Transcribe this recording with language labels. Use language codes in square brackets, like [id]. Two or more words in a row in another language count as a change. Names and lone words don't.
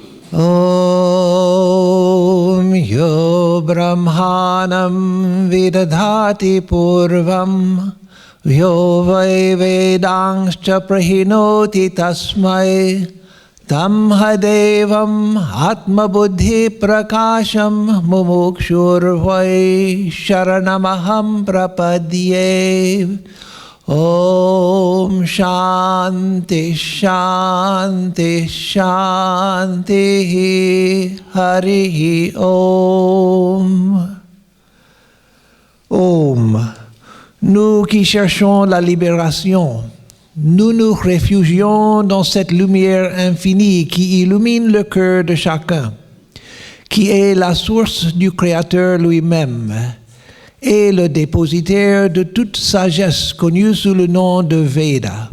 [sa] ओं यो ब्रह्माणम् विदधाति पूर्वम् यो वै वेदांश्च प्रहिणोति तस्मै तम् हदेवम् आत्मबुद्धि प्रकाशम् मुमुक्षुर्वै शरणमहम् प्रपद्ये. ओं शान्ति शान्ति शान्ति हरि ओं. Om. [fr] Nous qui cherchons la libération, nous nous réfugions dans cette lumière infinie qui illumine le cœur de chacun, qui est la source du Créateur lui-même et le dépositaire de toute sagesse connue sous le nom de Veda.